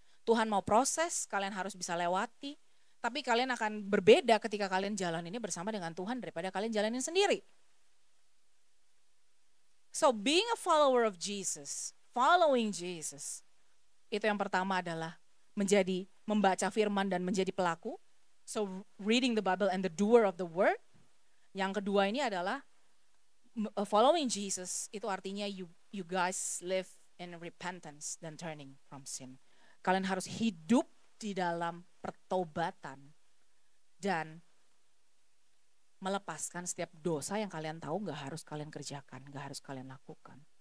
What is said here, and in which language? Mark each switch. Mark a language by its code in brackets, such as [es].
[id] Tuhan mau proses, kalian harus bisa lewati. Tapi kalian akan berbeda ketika kalian jalan ini bersama dengan Tuhan daripada kalian jalanin sendiri. [en] So being a follower of Jesus, following Jesus, [id] itu yang pertama adalah membaca firman dan menjadi pelaku. [en] So reading the Bible and the doer of the word. [id] Yang kedua ini adalah [en] following Jesus, [id] itu artinya [en] you guys live in repentance [id] dan [en] turning from sin. [id] Kalian harus hidup di dalam pertobatan dan melepaskan setiap dosa yang kalian tahu gak harus kalian kerjakan, gak harus kalian lakukan.